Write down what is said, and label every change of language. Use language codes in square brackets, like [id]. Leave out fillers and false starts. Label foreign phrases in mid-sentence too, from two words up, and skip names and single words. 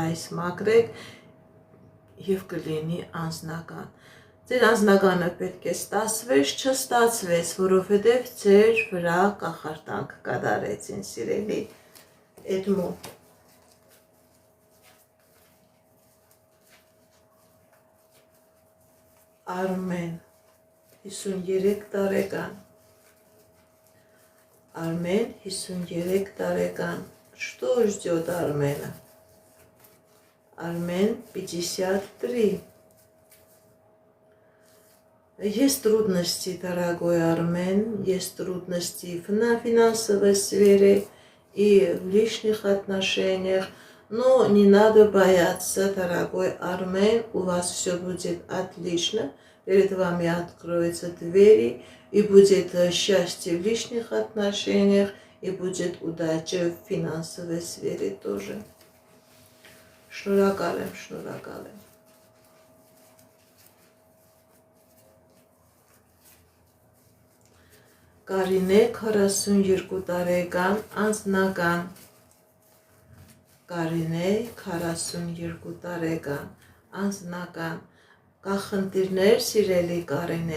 [hy] այս մաքրեք եւ կլինի անձնական։ Ձեր անձնականը պետք է ստացվեց, չստացվեց, որովհետև ձեր վրա կախարդանք կատարեցին, սիրելի Էդմոն։ Արմեն, 53 տարեկան։ Արմեն, 53 տարեկան։ [ru] Что ждет Армена? Армен, 53. Есть трудности, дорогой Армен, есть трудности в финансовой сфере и в личных отношениях, но не надо бояться, дорогой Армен, у вас все будет отлично, перед вами откроются двери, и будет счастье в личных отношениях, и будет удача в финансовой сфере тоже. [hy] Շնորհակալ եմ, շնորհակալ եմ։ Կարինե, 42 տարեկան, անձնական։ Կարինե, 42 տարեկան, անձնական։ Կա խնդիրներ, սիրելի Կարինե։